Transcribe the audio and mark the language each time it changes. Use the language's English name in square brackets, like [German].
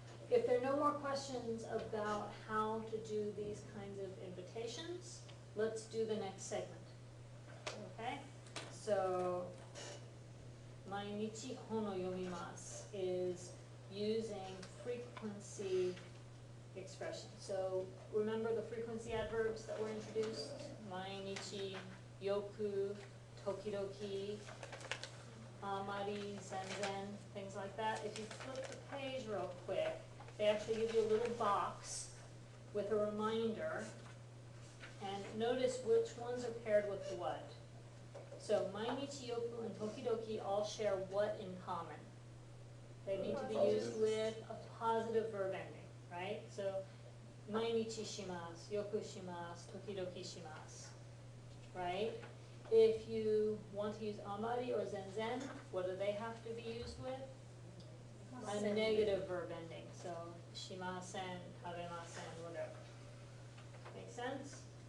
[English] If there are no more questions about how to do these kinds of invitations, let's do the next segment. Okay? So, [Japanese] 毎日本を読みます [English] is using frequency expression. So remember the frequency adverbs that were introduced? [Japanese] 毎日, よく, 時々, あまり, 全然, [English] things like that. If you flip the page real quick, they actually give you a little box with a reminder, and notice which ones are paired with what. So 毎日, よく, and 時々 all share what in common? They need to be used with a positive verb ending, right? [Japanese] So 毎日します, よくします, 時々します, right? [English] If you want to use amari or zenzen, what do they have to be used with? A negative verb ending, so [Japanese] しません, 食べません, [English] whatever. Make sense?